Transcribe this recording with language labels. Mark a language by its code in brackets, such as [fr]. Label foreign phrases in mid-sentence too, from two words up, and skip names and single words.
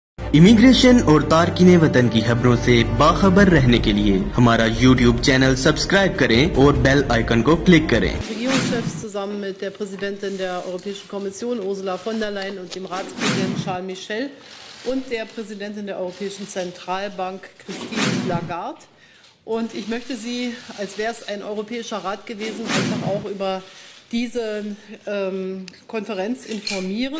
[ur] امیگریشن اور تارکین وطن کی خبروں سے باخبر رہنے کے لیے ہمارا YouTube چینل سبسکرائب کریں اور [en] bell icon [ur] کو کلک کریں. [de] Regierungschefs zusammen mit der Präsidentin der Europäischen Kommission Ursula von der Leyen und dem Ratspräsidenten Charles Michel und der Präsidentin der Europäischen Zentralbank Christine Lagarde. Und ich möchte Sie, als wäre es ein Europäischer Rat gewesen, einfach auch über diese Konferenz informieren.